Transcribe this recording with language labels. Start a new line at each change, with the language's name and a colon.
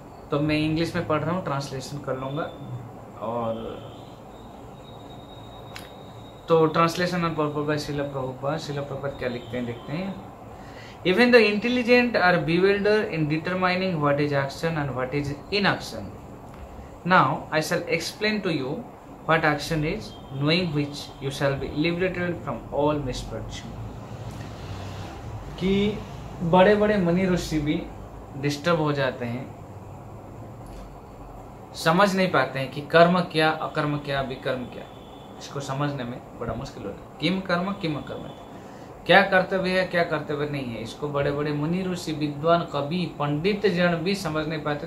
Hindi: तो मैं इंग्लिश में पढ़ रहा हूँ, ट्रांसलेशन कर लूँगा। और तो translation on purpose bye Srila Prabhupada क्या लिखते हैं देखते हैं।
English: Even the intelligent are bewildered in determining what is action and what is inaction. Now I shall explain to you what action is, knowing which you shall be liberated from all misfortune.
Hindi: कि बड़े बड़े मुनि ऋषि भी disturb हो जाते हैं, समझ नहीं पाते हैं कि कर्म क्या, अकर्म क्या, विकर्म क्या। इसको समझने में बड़ा मुश्किल होता है। किम कर्म किम अकर्म, क्या कर्तव्य है क्या कर्तव्य नहीं है, इसको बड़े बड़े मुनि ऋषि विद्वान कवि पंडित जन भी समझ नहीं पाते।